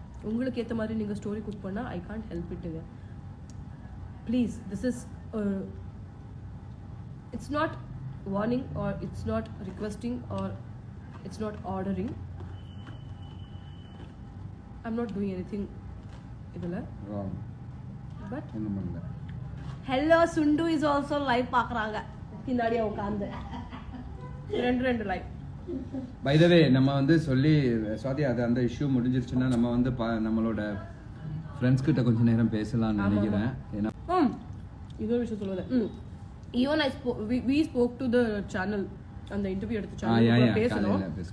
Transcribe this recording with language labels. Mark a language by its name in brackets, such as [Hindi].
[Tamil] உங்களுக்கு ஏத்த மாதிரி நீங்க ஸ்டோரி குக் பண்ணா [English] I can't help it. Please, this is it's not warning or it's not requesting or it's not ordering. I'm not doing anything idula wrong. But [Tamil] என்னமல்ல. [English] Hello Sundu is also live பார்க்கறாங்க. [Tamil] பின்னாடியே உட்கார்ந்து ரெண்டு live. By the வே நம்ம வந்து சொல்லி சுவாதி அது அந்த issue முடிஞ்சிருச்சுன்னா நம்ம வந்து நம்மளோட ஃப்ரெண்ட்ஸ் கிட்ட கொஞ்ச நேரம் பேசலாம்னு நினைக்கிறேன். ஏன்னா இது ஒரு விஷயம் சொல்லுவேன். Even [English] we spoke to the channel [Tamil] அந்த இன்டர்வியூ எடுத்த சேனல் பேசணும்.